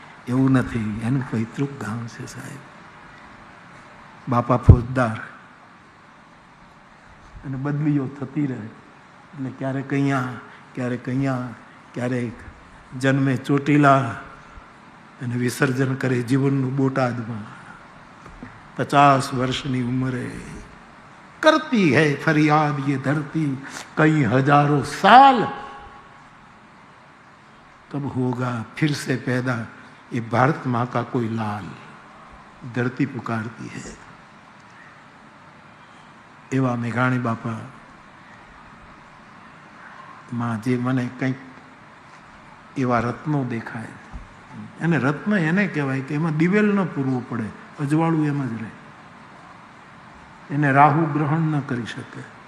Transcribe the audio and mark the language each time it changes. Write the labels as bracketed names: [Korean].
[Gujarati] એવું નથી, એનું પૈતૃક ગામ છે સાહેબ. બાપા ફોજદાર, અને બદલીઓ થતી રહે. એટલે ક્યારેક અહીંયા, ક્યારેક અહીંયા, ક્યારેક જન્મે ચોટીલા અને વિસર્જન કરે જીવનનું બોટાદમાં. 50 વર્ષની ઉંમરે [Hindi] करती है फरियाद ये धरती कई हजारों साल, कब होगा फिर से पैदा ये भारत माँ का कोई लाल, धरती पुकारती है. [Gujarati] એવા મેઘાણી બાપા માં જે મને કંઈક એવા રત્નો દેખાય. અને રત્ન એને કહેવાય કે એમાં દિવેલ ન પૂરવું પડે, અજવાળું એમ જ રહે. એને રાહુ ગ્રહણ ન કરી શકે.